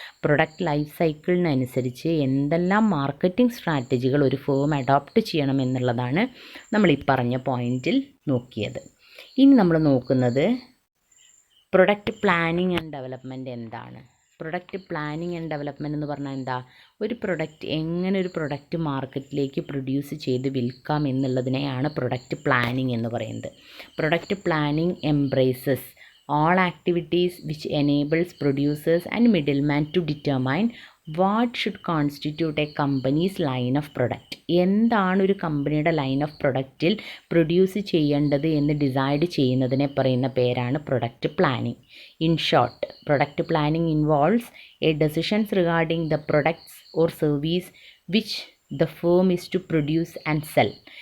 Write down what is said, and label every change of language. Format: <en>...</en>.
<ml>Product life സൈക്കിളിനനുസരിച്ച് എന്തെല്ലാം marketing സ്ട്രാറ്റജികൾ ഒരു firm adopt ചെയ്യണം എന്നുള്ളതാണ് നമ്മൾ ഈ പറഞ്ഞ പോയിന്റിൽ നോക്കിയത്. ഇനി നമ്മൾ നോക്കുന്നത് പ്രൊഡക്റ്റ് പ്ലാനിങ് ആൻഡ് ഡെവലപ്മെൻറ്റ് എന്താണ്. പ്രൊഡക്റ്റ് പ്ലാനിങ് ആൻഡ് ഡെവലപ്മെൻറ്റ് എന്ന് പറഞ്ഞാൽ എന്താ, ഒരു പ്രൊഡക്റ്റ് എങ്ങനെ ഒരു പ്രൊഡക്റ്റ് മാർക്കറ്റിലേക്ക് പ്രൊഡ്യൂസ് ചെയ്ത് വിൽക്കാം എന്നുള്ളതിനെയാണ് പ്രൊഡക്റ്റ് പ്ലാനിങ് എന്ന് പറയുന്നത്.</ml> <en>Product planning embraces all activities which enables producers and middlemen to determine what should constitute a company's line of product.</en> <ml>എന്താണ് ഒരു കമ്പനിയുടെ ലൈൻ ഓഫ് പ്രൊഡക്റ്റിൽ പ്രൊഡ്യൂസ് ചെയ്യേണ്ടത് എന്ന് ഡിസൈഡ് ചെയ്യുന്നതിനെ പറയുന്ന പേരാണ് product planning.</ml> <en>In short, product planning involves a decisions regarding the products or service which the firm is to produce and sell.</en>